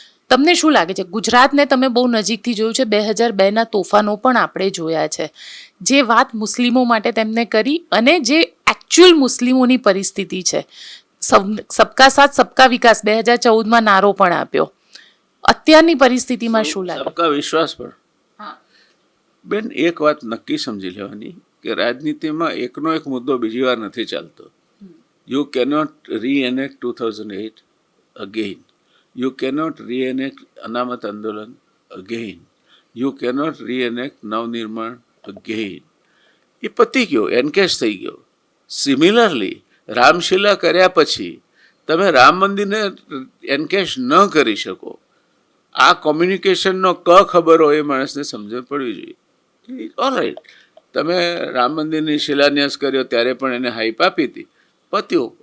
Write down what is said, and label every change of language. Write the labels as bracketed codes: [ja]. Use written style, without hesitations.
[gu] તમને શું લાગે છે, ગુજરાતને તમે બહુ નજીકથી જોયું છે, 2002ના તોફાનો પણ આપણે જોયા છે, જે વાત મુસ્લિમો માટે તેમને કરી અને જે એકચ્યુઅલ મુસ્લિમોની પરિસ્થિતિ છે, સબકા સાથ સબકા વિકાસ 2014માં નારો પણ આપ્યો, અત્યારની પરિસ્થિતિમાં શું લાગે? સબકા વિશ્વાસ પણ. બેન, એક વાત નક્કી સમજી લેવાની કે રાજનીતિમાં એકનો એક મુદ્દો બીજી વાર નથી ચાલતો. [en] You cannot reenact 2008 again. You cannot reenact Anamat Andolan again. You cannot reenact Navnirman again. [gu] એ પતી ગયો, એનકેશ થઈ ગયો. સિમિલરલી રામશિલા કર્યા પછી તમે રામ મંદિરને એનકેશ ન કરી શકો. આ કોમ્યુનિકેશનનો ખબર હોય એ માણસને સમજણ પડવી જોઈએ. ઓલરાઈટ, તમે રામ મંદિરની શિલાન્યાસ કર્યો ત્યારે પણ એને હાઈપ આપી હતી, પત્યું.